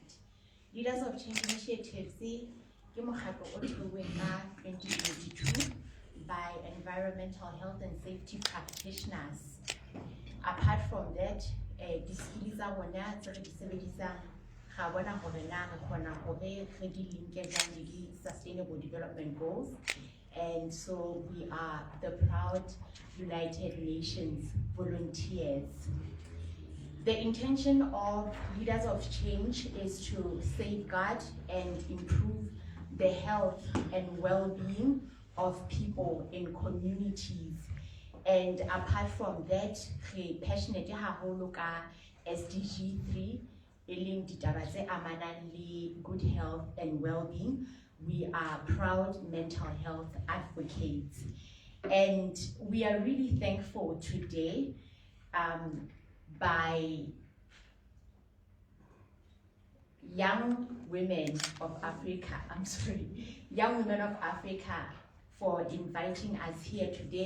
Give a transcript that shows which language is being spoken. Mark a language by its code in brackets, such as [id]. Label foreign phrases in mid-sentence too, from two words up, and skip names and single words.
[en] Leaders of Change Initiatives [st] ke mokgatlo o theilweng ka [en] 2022 by environmental health and safety practitioners. Apart from that, [st] di-skill tsa rona tse re di sebedisang ga bona gore na re kgona gore re di linke jang le [en] di-sustainable development goals. And so we are the proud United Nations volunteers. The intention of Leaders of Change is to safeguard and improve the health and well-being of people in communities. And apart from that, we passionate [st] haholo ka [en] SDG 3, [st] eleng ditaba tse amanang le [en] good health and well-being. We are proud mental health advocates. And we are really thankful today by young women of Africa, young women of Africa for inviting us here today.